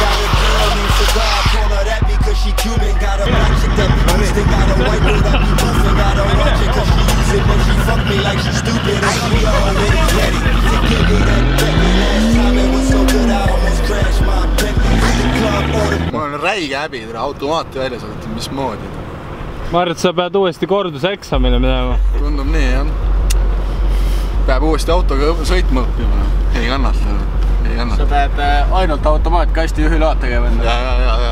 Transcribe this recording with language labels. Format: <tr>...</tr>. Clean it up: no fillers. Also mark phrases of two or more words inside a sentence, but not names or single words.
<en>Got a girl named Cigar. I call her that because she Cuban. Got a black chick that be twisted. Got a white girl that be moving. Got a ratchet cause she use it when she fuck me like she stupid. And she already ready to give me that Bentley. Last time it was so good I almost crashed my Bentley. The club ordered.</en> <et>Mul on räige häbi, automaati välja saadeti, mismoodi? Ma arvan, et sa pead uuesti korduseksamile minema. Tundub nii, jah. Peab uuesti autoga sõitma õppima. Ei kannata. Sa pead ainult automaatkasti juhiload tegema enda. Ja.</et>